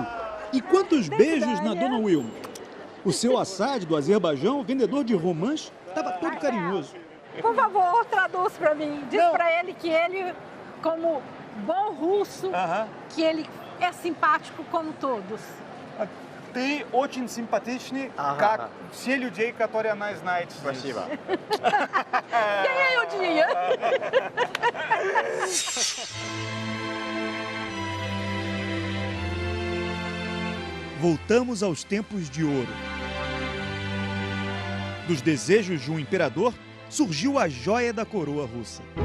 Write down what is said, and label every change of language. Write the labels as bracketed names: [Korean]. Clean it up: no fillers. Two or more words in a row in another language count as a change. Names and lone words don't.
[Portuguese] E quantos beijos na Dona Wilma. O seu Assad, do Azerbaijão, vendedor de romãs, estava todo carinhoso. Por favor, traduz pra mim. Diz pra ele que ele, como bom russo, que ele é simpático como todos. [Russian] Ты очень симпатичный, как все людей, которые она знает. Спасибо. [Portuguese] Ganhei o dia. Voltamos aos tempos de ouro. Dos desejos de um imperador, surgiu a joia da coroa russa.